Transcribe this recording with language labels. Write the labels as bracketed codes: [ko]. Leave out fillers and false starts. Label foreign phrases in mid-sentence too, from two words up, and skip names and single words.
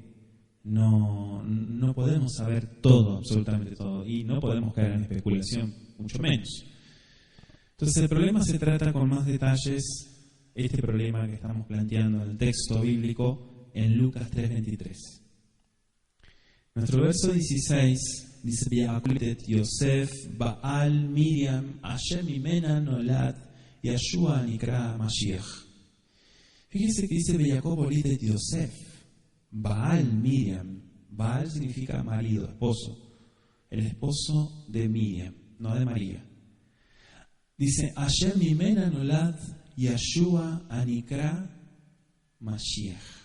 [es] No podemos saber todo, absolutamente todo, y no podemos caer en especulación, mucho menos. Entonces el problema se trata con más detalles, este problema que estamos planteando en el texto bíblico en Lucas 3:23. Nuestro verso 16 dice: [he] ויעקב הוליד יוסף בעל מרים אשר ממנה נולד ישוע הנקרא משיח. [es] Fíjense que dice [he] ויעקב הוליד יוסף בעל מרים. [es] Baal significa marido, esposo. El esposo de Miriam, no de María. Dice [he] אשר ממנה נולד ישוע הנקרא משיח.